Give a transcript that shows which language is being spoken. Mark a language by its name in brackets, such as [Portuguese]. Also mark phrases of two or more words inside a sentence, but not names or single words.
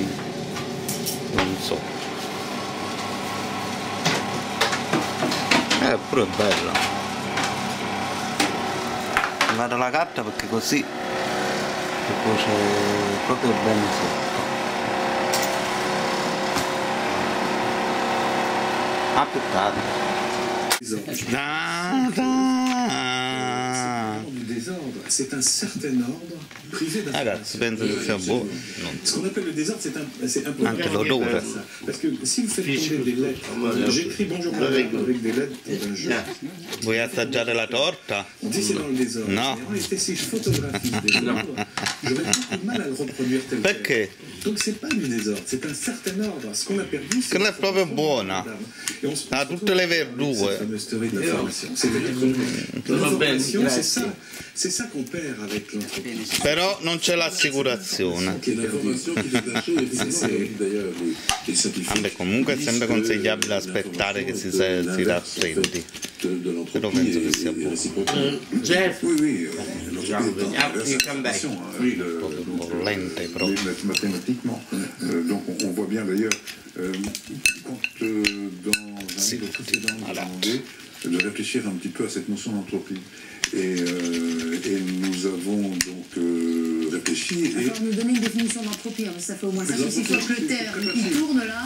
[Italian] non so. Pure bella. Vado alla carta perché così si cuoce proprio bene sotto. A più tardi. [French] C'est un certain ordre privé [Italian] Ragazzi, penso che sia buono. [French] Ce qu'on appelle le désordre, c'est un peu [Italian] Anche l'odore. [French] parce que si vous faites tomber des lettres, j'écris bonjour avec des lettres d'un jeu. [Italian] Vuoi assaggiare la torta? [French] On dit c'est dans le désordre. [Italian] No. [French] En réalité, si je photographie le désordre, j'aurais beaucoup de mal à le reproduire tel quel. [Italian] Perché? [French] Donc c'est pas du désordre, c'est un certain ordre. Ce qu'on a perdu, c'est... [Italian] Quella è proprio buona. Ha tutte le verdure. [French] Cette fameuse théorie de l'information. C'est-à-dire que l'information, c'est ça qu'on perd avec l'entreprise. [Italian] Però non c'è l'assicurazione. Vabbè, comunque è sempre consigliabile aspettare che si raffreddi. Però penso che sia buono. Jeff, Bollente proprio. [French] Mathématiquement. Donc on voit bien d'ailleurs quand dans un livre précédent on a demandé de réfléchir un petit peu à cette notion d'entreprise. Et nous avons donc réfléchi. Alors, nous donner une définition d'entreprise, ça fait au moins 5 ou 6 fois que le terre il tourne là.